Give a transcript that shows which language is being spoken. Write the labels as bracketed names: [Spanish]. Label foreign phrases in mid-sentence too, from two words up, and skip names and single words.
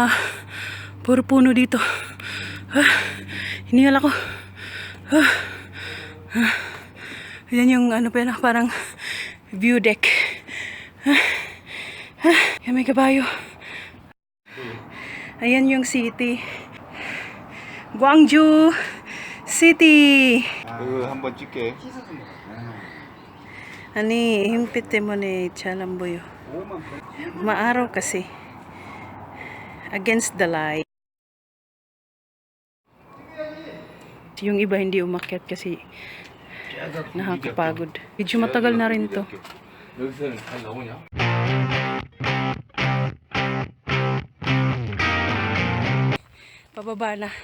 [Filipino] Puro puno dito. Hinigal ako. Yan yung parang [English] view deck. [Filipino] Yan, may kabayo. Ayan yung city. Gwangju City. [Korean] 한번 찍게. [Cebuano] Ani, himpit mo ni Chalamboyo. [Filipino] Maaraw kasi. [English] Against the light. [Filipino] Yung iba hindi umakyat kasi nakakapagod. Medyo matagal na rin to. Pababa na.